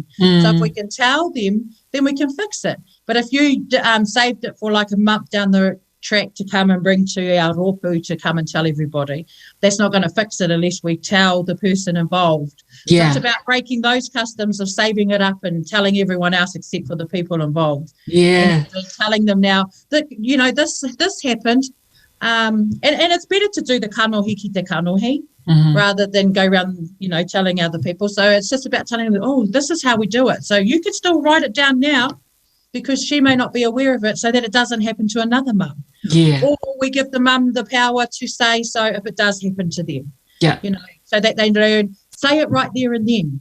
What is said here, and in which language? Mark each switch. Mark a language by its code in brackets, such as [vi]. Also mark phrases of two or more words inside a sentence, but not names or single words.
[en] So if we can tell them, then we can fix it. But if you saved it for like a month down the track to come and bring to our ropu to come and tell everybody, that's not going to fix it unless we tell the person involved. So it's about breaking those customs of saving it up and telling everyone else except for the people involved. And telling them now that this happened, and it's better to do the [mi] kanohi ki te kanohi [en] rather than go around telling other people. So it's just about telling them, this is how we do it. So you could still write it down now, because she may not be aware of it, so that it doesn't happen to another mum. Or we give the mum the power to say so if it does happen to them. So that they learn, say it right there and then.